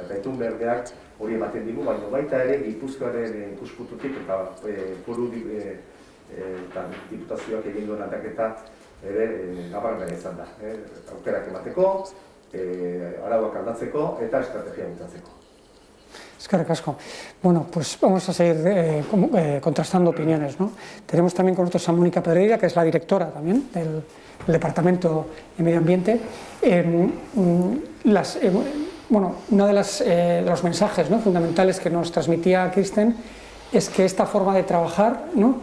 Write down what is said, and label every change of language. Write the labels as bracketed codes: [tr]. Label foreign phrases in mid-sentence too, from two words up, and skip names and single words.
[eu] Eta itun berdeak hori ematen digu, baina baita ere Gipuzkoaren ikuspuntutik eta foru eta diputazioak egin duen aldaketa ere nabarmena izan da. Aukerak emateko, arauak aldatzeko eta estrategia bultzatzeko. Eskerrik asko. [es] Bueno, pues vamos a seguir contrastando opiniones, ¿no? Tenemos también con nosotros a Mónica Pedreira, que es la directora también del Departamento de Medio Ambiente. Uno de los mensajes fundamentales que nos transmitía Kristen es que esta forma de trabajar, ¿no?